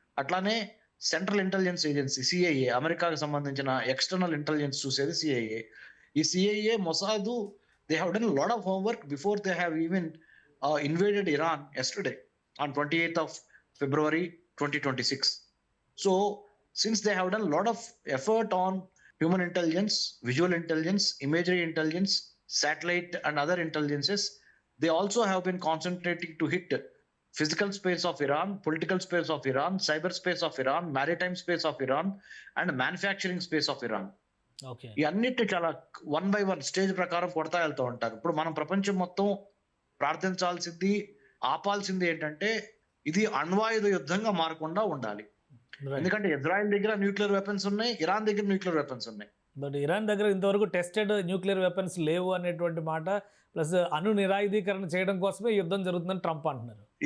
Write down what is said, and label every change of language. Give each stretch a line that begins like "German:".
Telugu: అట్లానే central intelligence agency CIA, అమెరికాకు సంబంధించిన ఎక్స్టర్నల్ ఇంటెలిజెన్స్ చూసేది సిఐఏ.
English: ఈ CIA, Mossad, they have done lot of homework before they have even invaded Iran yesterday on 28th of February 2026. So since they have done a lot of effort on human intelligence, visual intelligence, imagery intelligence, satellite and other intelligences, they also have been concentrating to hit physical space of Iran, political space of Iran, cyber space of Iran, maritime space of Iran and manufacturing space of Iran. Okay,
Telugu: ఈ అన్నిటి చాలా 1 by 1 stage ప్రకారం కొడతా వెళ్తూ ఉంటారు. ఇప్పుడు మనం ప్రపంచం మొత్తం ప్రార్థించాల్సింది, ఆపాల్సింది ఏంటంటే ఇది అణ్వాయుధ యుద్ధంగా మారకుండా ఉండాలి. ఎందుకంటే ఇజ్రాయెల్ దగ్గర న్యూక్లియర్ వెపన్స్ ఉన్నాయి, ఇరాన్ దగ్గర న్యూక్లియర్ వెపన్స్ ఉన్నాయి. బట్ ఇరాన్ దగ్గర ఇంతవరకు టెస్టెడ్ న్యూక్లియర్ వెపన్స్ లేవు అనేటువంటి మాట, ప్లస్ అణు నిరాయుధీకరణ చేయడం కోసమే యుద్ధం జరుగుతుందని ట్రంప్ అంటున్నారు.